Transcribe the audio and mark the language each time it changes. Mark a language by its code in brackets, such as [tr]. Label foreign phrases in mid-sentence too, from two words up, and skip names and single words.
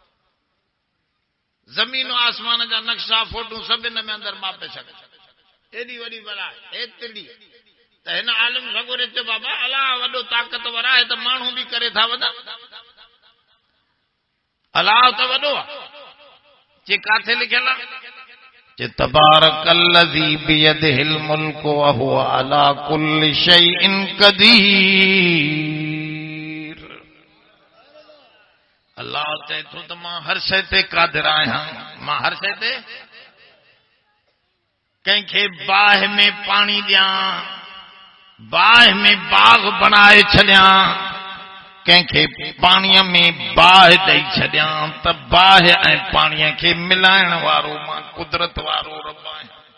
[sd] ज़मीन आसमान जा नक्शा फोटू सभु हिन में अंदरि मापे छॾे, एॾी वॾी बला एतिरी। त हिन आलिम सगोरे चयो बाबा अलाह वॾो ताक़तवर आहे, त माण्हू बि करे था वॾा, अलाह त वॾो आहे। जे काथे लिखियल आहे कि [ar] تبارك الذي بيده الملك وهو على كل شيء قدير. [sd] अल्लाह चए थो त मां हर शइ ते क़ादिर आहियां, मां हर शइ ते कंहिंखे बाह में पानी ॾियां, बाह में बाग बनाए छॾियां, कंहिंखे पाणीअ में बाह ॾेई छॾियां त बाह ऐं पाणीअ खे मिलाइण वारो मां कुदरत वारो रब आहियां।